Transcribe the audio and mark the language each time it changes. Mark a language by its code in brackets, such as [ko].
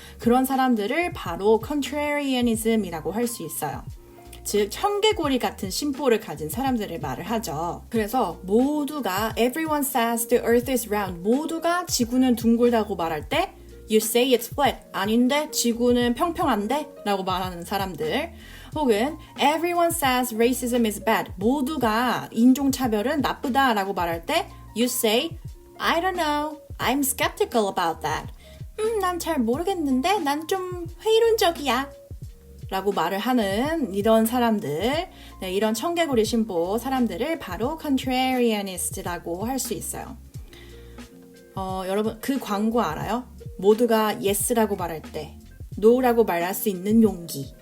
[ko] 그런 사람들을 바로 contrarianism이라고 할 수 있어요. 즉 청개구리 같은 심보를 가진 사람들을 말을 하죠. 그래서 모두가 [en] everyone says the earth is round, [ko] 모두가 지구는 둥글다고 말할 때 [en] you say it's flat, [ko] 아닌데 지구는 평평한데? 라고 말하는 사람들. 혹은 [en] everyone says racism is bad, [ko] 모두가 인종차별은 나쁘다 라고 말할 때 [en] you say I don't know, I'm skeptical about that. [ko] 난 잘 모르겠는데 난 좀 회의론적이야 라고 말을 하는 이런 사람들, 네, 이런 청개구리 신보 사람들을 바로 contrarianist라고 할 수 있어요. 여러분 그 광고 알아요? 모두가 yes라고 말할 때 no라고 말할 수 있는 용기.